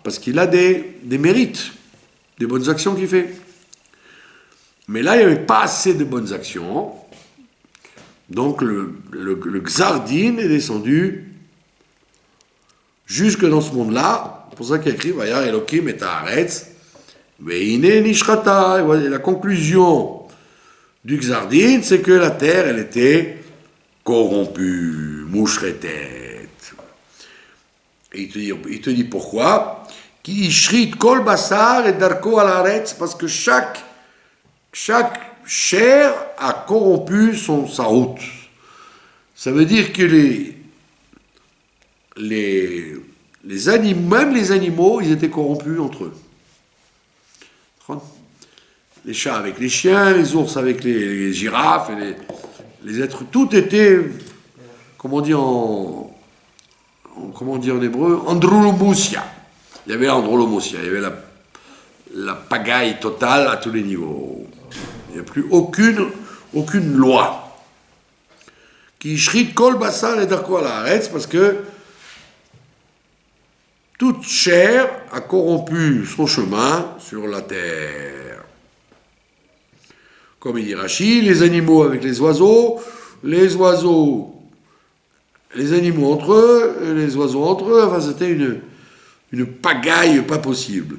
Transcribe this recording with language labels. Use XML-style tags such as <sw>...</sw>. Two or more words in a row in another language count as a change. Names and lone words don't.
<fr>Parce qu'il a des mérites, des bonnes actions qu'il fait. Mais là, il n'y avait pas assez de bonnes actions, donc le Gzardin est descendu jusque dans ce monde-là. C'est pour ça qu'il y a écrit</fr> <he>וירא אלוקים את הארץ והנה נשחתה.</he> <fr>Et la conclusion du Gzardin, c'est que la terre, elle était corrompue, moucheretet. Et il te dit pourquoi?</fr> <he>כי השחית כל בשר את דרכו על הארץ,</he> <fr>parce que chaque chair a corrompu sa route. Ça veut dire que les animaux, même les animaux, ils étaient corrompus entre eux. Les chats avec les chiens, les ours avec les girafes, et les êtres, tout était, comment dire en hébreu, androlomoussia. Il y avait l'androlomoussia, il y avait la pagaille totale à tous les niveaux. Il n'y a plus aucune loi.</fr> <he>כי השחית כל בשר את דרכו על הארץ,</he> <fr>parce que toute chair a corrompu son chemin sur la terre. Comme il dit Rashi, les animaux avec les oiseaux les animaux entre eux, les oiseaux entre eux, enfin c'était une pagaille pas possible.</fr>